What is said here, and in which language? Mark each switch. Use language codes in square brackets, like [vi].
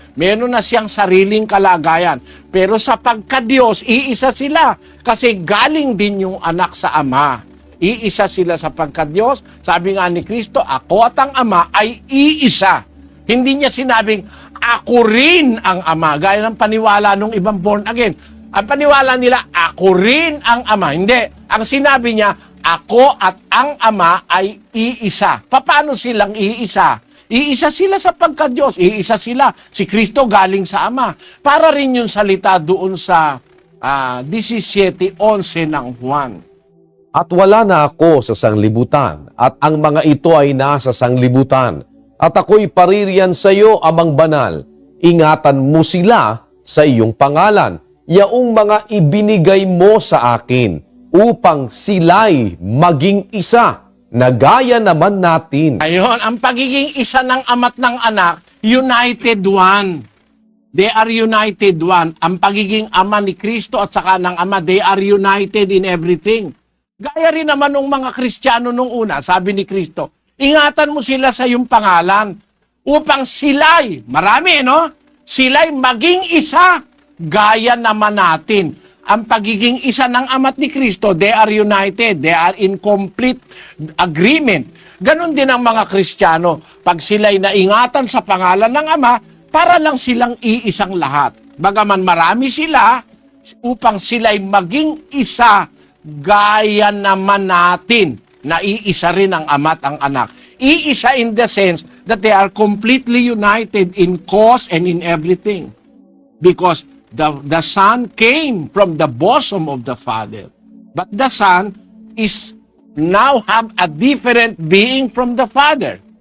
[tl] Meron na siyang sariling kalagayan. Pero sa pagka-Diyos, iisa sila kasi galing din yung anak sa Ama. Iisa sila sa pagka-Diyos. Sabi nga ni Kristo, ako at ang Ama ay iisa. Hindi niya sinabing, ako rin ang Ama. Gaya ng paniwala nung ibang born again. Ang paniwala nila, ako rin ang Ama. Hindi. Ang sinabi niya, ako at ang Ama ay iisa. Paano silang iisa? Iisa sila sa pagka-Diyos. Iisa sila. Si Kristo galing sa Ama. Para rin yung salita doon sa 17:11 ng Juan. At wala na ako sa sanglibutan, at ang mga ito ay nasa sanglibutan. At ako'y paririyan sa iyo, Amang Banal. Ingatan mo sila sa iyong pangalan, yaong mga ibinigay mo sa akin, upang sila'y maging isa, na gaya naman natin. Ayun, ang pagiging isa ng ama't ng anak, united one. They are united one. Ang pagiging ama ni Kristo at saka ng ama, they are united in everything. Gaya rin naman ng mga Kristiyano nung una, sabi ni Kristo, ingatan mo sila sa iyong pangalan upang sila'y, marami no? Sila'y maging isa, gaya naman natin. [en] Ang pagiging isa ng ama't ni Kristo, they are united, they are in complete agreement. [tl] Ganon din ang mga Kristiyano. Pag sila'y naingatan sa pangalan ng Ama, para lang silang iisang lahat. Bagaman marami sila, upang sila'y maging isa, gaya naman natin na iisa rin ang ama at ang anak. [en] Iisa in the sense that they are completely united in cause and in everything. Because the Son came from the bosom of the Father. But the Son is now have a different being from the Father.